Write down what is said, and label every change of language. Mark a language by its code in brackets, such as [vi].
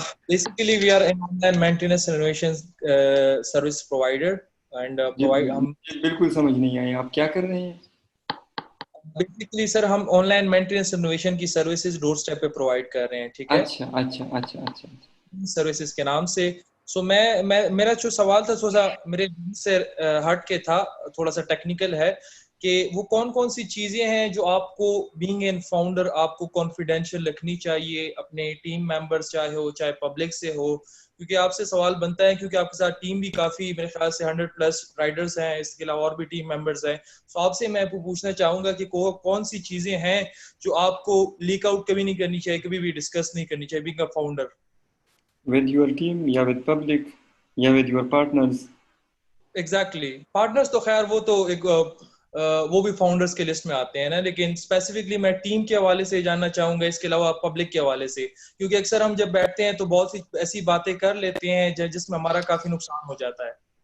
[en] Basically, we are an online maintenance and innovation service provider, and [hi] ji provide हम जी, बिल्कुल समझ नहीं आई, आप क्या कर रहे हैं. basically सर हम ऑनलाइन मेंटेनेंस इनोवेशन की सर्विसेज डोर स्टेप पे प्रोवाइड कर रहे हैं, ठीक है, अच्छा अच्छा अच्छा अच्छा. सर्विसेज के नाम से. सो मैं मेरा जो सवाल था थोड़ा सा मेरे से हट के था, थोड़ा सा टेक्निकल है, कि वो कौन कौन सी चीजें हैं जो आपको बीइंग एन फाउंडर आपको कॉन्फिडेंशियल रखनी चाहिए अपने टीम मेंबर्स, चाहे हो चाहे पब्लिक से हो, क्योंकि आपसे सवाल बनता है क्योंकि आपके साथ टीम भी काफी मेरे ख्याल से 100+ राइडर्स हैं, इसके अलावा और भी टीम मेंबर्स हैं. सो आपसे मैं पूछना चाहूंगा कि कौन सी चीजें हैं जो आपको लीक आउट कभी नहीं करनी चाहिए, कभी भी डिस्कस नहीं करनी चाहिए being a founder. [en] With your team या with public या with your partners. [hi] Exactly partners तो खैर वो तो एक वो भी फाउंडर्स के लिस्ट में आते हैं ना, लेकिन स्पेसिफिकली मैं टीम के हवाले से जानना चाहूंगा, इसके अलावा पब्लिक के हवाले से, क्योंकि अक्सर हम जब बैठते हैं तो बहुत सी ऐसी बातें कर लेते हैं जिसमें हमारा काफी नुकसान हो जाता है.